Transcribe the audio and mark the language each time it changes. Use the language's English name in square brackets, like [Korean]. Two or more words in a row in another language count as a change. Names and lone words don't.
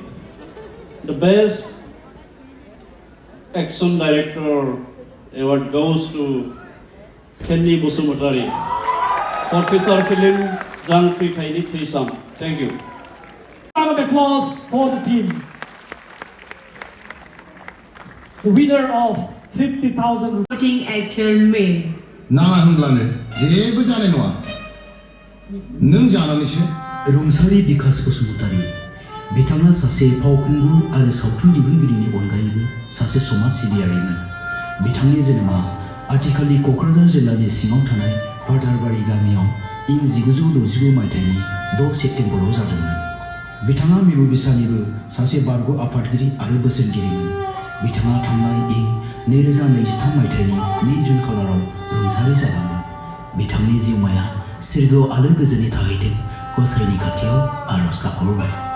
[English] The best action director award goes to Kenny Busumutari for feature film Jang Thaini Thisam. Thank you. Round of applause for the team. The winner of 50,000 Supporting actor main. [Bodo] नाङा होनब्लानो जेबो जानाय नङा नों जानानैसो रुंसारि बिकास बसुमतारी बिथाङा सासे फावखुंगुर आरो सावथुन दिहुनगिरिनि अनगायैबो सासे समाज सिबियारिमोन बिथांनि जोनोमा आथिखालनि क'क्राझार जिल्लानि सिङाव थानाय फाथारबारि गामियाव इं 1969 मायथाइनि 6 सेप्तेम्बराव जादोंमोन बिथाङा मिरु बिसानिबो सासे बारग' आफादगिरि आरो बोसोनगिरिमोन बिथाङा थांनाय इं 2023 मायथाइनि 2 जुन खालाराव रुंसारि जादोंमोन बिथांनि जिउमाया सोरगोआव आलो गोजोनै थाहैथों गसाइनि खाथियाव आरज गाबहरबाय